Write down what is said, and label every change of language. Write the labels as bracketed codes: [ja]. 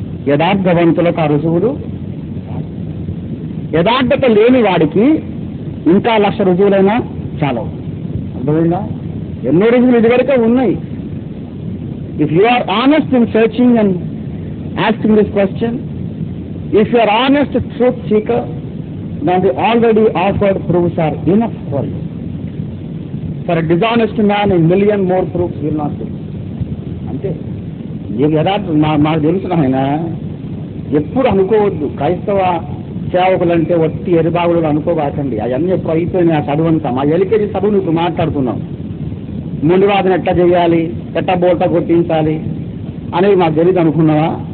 [te] యథార్థవంతులకు ఆ రుజువులు, యథార్థత లేని వాడికి ఇంకా 1,00,000 రుజువులైనా చాలవు. అర్థమైందా? ఎన్నో రుజువులు ఇదివరకే ఉన్నాయి. [en] If you are honest in searching and asking this question, if you are honest truth seeker, then the already offered proofs are enough for you. For a dishonest man, a million more proofs will not do. [te] అంతే. నీకు యథార్థం మాకు తెలుసు. ఆయన ఎప్పుడు అనుకోవద్దు క్రైస్తవ సేవకులంటే ఒట్టి ఎరిబాగులు అనుకోబాకండి. అవన్నీ ఎప్పుడు అయిపోయినాయి. ఆ చదువు అంతా మా ఎల్కేజీ చదువు ఇప్పుడు మాట్లాడుతున్నాం. ముందు వాదన ఎట్లా చేయాలి, ఎట్లా బోల్తా కొట్టించాలి అనేది మాకు తెలియదు అనుకున్నావా?